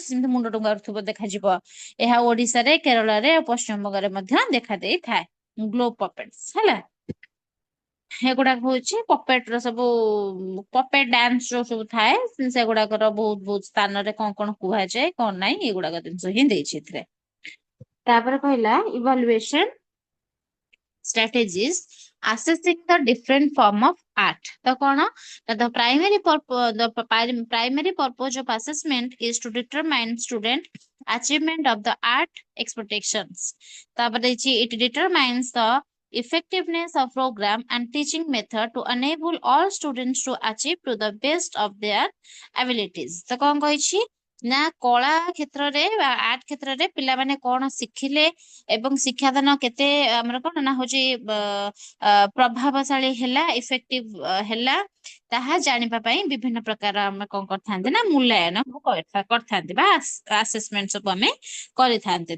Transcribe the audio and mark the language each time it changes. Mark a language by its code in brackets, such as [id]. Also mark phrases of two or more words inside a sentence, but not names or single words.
[or] ସେମିତି ମୁଣ୍ଡ ଟୁଙ୍ଗାରୁଥିବ ଦେଖାଯିବ ଏହା ଓଡିଶାରେ କେରଳରେ ଆଉ ପଶ୍ଚିମବଙ୍ଗରେ ମଧ୍ୟ ଦେଖା ଦେଇଥାଏ [en] glove puppets [or] ହେଲା ଏଗୁଡାକ ହଉଛି ପପେଟ ର ସବୁ [en] puppet dance [or] ଯୋଉ ସବୁ ଥାଏ ସେଗୁଡାକର ବହୁତ ବହୁତ ସ୍ଥାନରେ କଣ କଣ କୁହାଯାଏ କଣ ନାହିଁ ଏଗୁଡାକ ଜିନିଷ ହିଁ ଦେଇଛି ଏଥିରେ ତାପରେ କହିଲା [en] evaluation strategies assessing the different form of art [or] ତ କଣ [en] the primary purpose of assessment is to determine student achievement of the art expectations [or] ତାପରେ ଦେଇଛି [en] it determines the effectiveness of program and teaching method to enable all students to achieve to the best of their abilities [or] ତ କଣ କହିଛି ନା କଳା କ୍ଷେତ୍ରରେ ବା ଆର୍ଟ କ୍ଷେତ୍ରରେ ପିଲାମାନେ କଣ ଶିଖିଲେ ଏବଂ ଶିକ୍ଷାଦାନ କେତେ ଆମର କଣ ନା ହଉଛି ପ୍ରଭାବଶାଳୀ ହେଲା ଇଫେକ୍ଟିଭ ହେଲା ତାହା ଜାଣିବା ପାଇଁ ବିଭିନ୍ନ ପ୍ରକାର ଆମେ କଣ କରିଥାନ୍ତି ନା ମୂଲ୍ୟାୟନ କରିଥାନ୍ତି ବା ଆସେସମେଣ୍ଟ ସବୁ ଆମେ କରିଥାନ୍ତି।